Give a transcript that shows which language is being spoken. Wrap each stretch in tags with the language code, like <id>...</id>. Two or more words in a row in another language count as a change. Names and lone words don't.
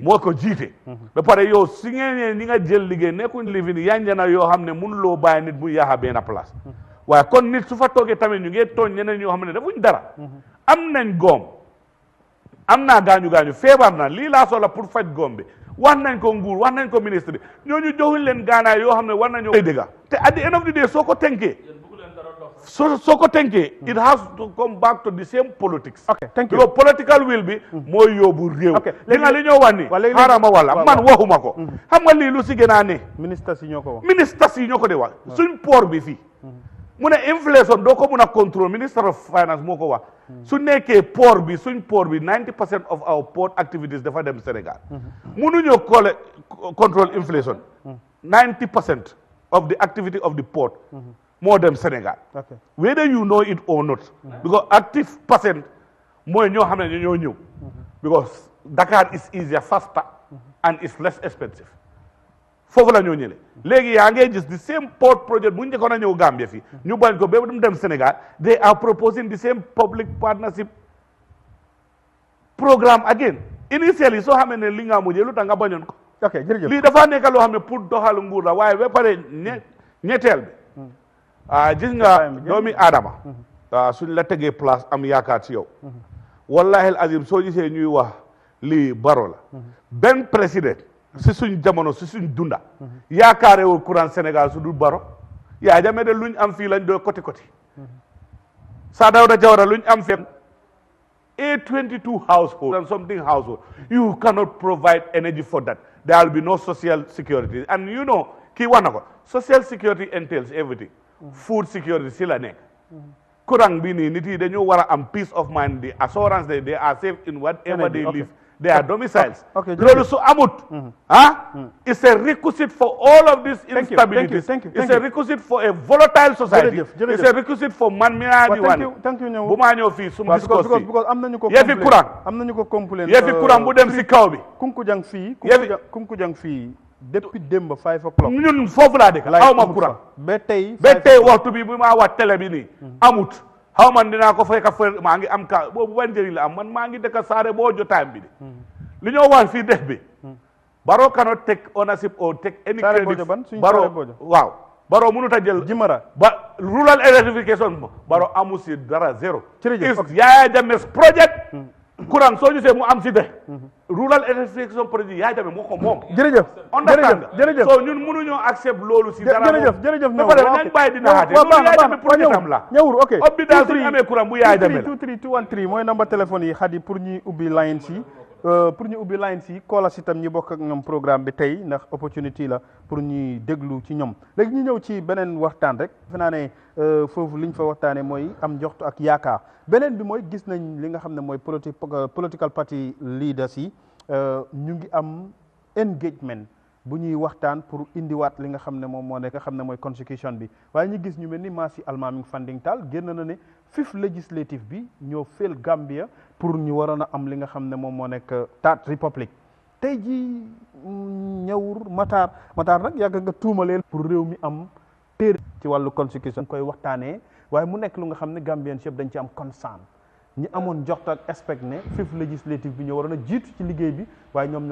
<wo>ba pare yow si ngeen ñi nga jël liggéey nekkuñ lifi ni yanjana yoo xam ne mënuloo bàyyi nit mu yaaxa benn place. waaye kon nit su fa toogee tamit ñu ngi tooñ ñeneen ñoo xam ne defuñ dara. am nañ góom am naa gaañu feebar na lii laa soxla pour faj góom bi wax nañ ko nguur wax nañ ko ministre bi ñooñu joxuñ leen gaanaay yoo xam ne war nañoo. dëgg te</wo> <en>at the end of the day</en> <wo>soo ko tënkee. soo ko tënkee</wo> <en>it has to come back to the same politics. ok thank you because political will</en> <wo>bi mooy yóbbu réew. li nga li ñoo wax ni xaaral ma wala man waxuma ko. xam nga lii lu si gën a ne. ministres yi ñoo ko wax. ministres yi ñoo ko de wax. suñ port bi fii. mu ne inflation doo ko mun a contrôle</wo> <en>minister of finance</en> <wo>moo ko wax. su nekkee port bi suñ port bi</wo> <en>90% of our port activities</en> <wo>dafa dem Sénégal. mënuñoo</wo> <en>control inflation. 90% of the activity of the port.</en> <wo>moo dem Sénégal.</wo> <en>whether you know it or not. because active percent</en> <wo>mooy ñoo xam ne ñoo ñëw.</wo> <en>because Dakar is easier faster and is less expensive.</en> <wo>foofu la ñoo ñële léegi yaa ngee gis</wo> <en>the same port project</en> <wo>bu ñu njëkkoon a ñëw Gambia fii ñu bañ ko ba dem Sénégal</wo> <en>they are proposing the same public partnership programme again initially</en> <wo>soo xamee ne li nga mujjee lu tax nga bañoon ko. ok jërëjëf lii dafa nekk loo xam ne pour doxal nguur la waaye ba pare ñetteel bi. gis nga doomi aadama suñ la tegee place am yaakaar ci yow wallahi azim soo gisee ñuy wax lii baro la benn président si suñ jamono si suñ dunda yaakaarewul courant Sénégal su dul baro yaa jame de luñ am fii lañ doo côté</wo> <en>Saa Dawda Jawara</en> <wo>luñ am fii</wo> <en>822 household and something household you cannot provide energy for that there will be no social security and you know</en> <wo>kii wax na ko</wo> <en>social security entails everything food security</en> <wo>si la nekk courant bi nii nit yi dañoo war a am</wo> <en>peace of mind the assurance that they are safe in whatever they live their domiciles. Okay,</en> <wo>loolu su amut.</wo> <en>It's a requisite for all of this instability. It's a requisite for a volatile society. It's a requisite for</en> <wo>man mi di wan.</wo> <en>Thank you</en> <wo>bu maa ñëw fii suma discours fii. Because am nañu ko yefi courant. Am nañu ko complain. yefi courant bu dem si kaw bi. Kunkujang fii depuis démb 5 o'clock. ñun foofu laa dëkk aw ma courant. ba tey waxtu bi bu maa wax télé bi nii amut. xaw man dinaa ko fekk fa maa ngi am ka boobu ban njëriñ la am man maa ngi dëkk Saare boo jotaayam bi de. li ñoo wax fii def bi.</wo> <en>Barrow cannot take ownership or take any credit.</en> <wo>Barrow Barrow mënut a jël. Jimara ba</wo> <en>rural electrification</en> <wo>Barrow amu si dara zéro. jërëjëf</wo> <en>Yahya Jammeh's project.</en> <wo>courant soo gisee mu am si de.</wo> <en>rural electrification project</en> <wo>Yahya Jammeh moo ko moom. jërëjëf so ñun mënuñoo accept loolu si dara jërëjëf ba pare nañ bàyyi di naxaate loolu Yahya Jammeh project am la. ñëwul ok ob bi daal suñu amee courant bu Yahya Jammeh la 23213 mooy number téléphone yi xadi pour ñuy ubbi line si koola si tam ñi bokk ak ñoom programme bi tey ndax opportunity la pour ñuy déglu ci ñoom léegi ñu ñëw ci beneen waxtaan rek defe naa ne foofu liñ fa waxtaanee mooy am njoxtu ak yaakaar beneen bi mooy gis nañ li nga xam ne mooy</wo> <en>political party leaders</en> <wo>yi ñu ngi am engagement bu ñuy waxtaan pour indiwaat li nga xam ne moom moo nekk xam ne mooy constitution bi waaye ñu gis ñu mel ni Massi Almaming Fanding Tall génn na ne 5th législative bi ñoo fail Gambia pour ñu waroon a am li nga xam ne moom moo nekk Third Republic tey ji ñëwur Matar nag yàgg nga tuumaleel pour réew mi am téere ci wàllu constitution koy waxtaanee waaye mu nekk lu nga xam ne Gambian yëpp dañ ci am concern ñi amoon joxta ak expect ne 5th législative bi ñoo waroon a jiitu ci liggéey bi waaye ñoom</wo>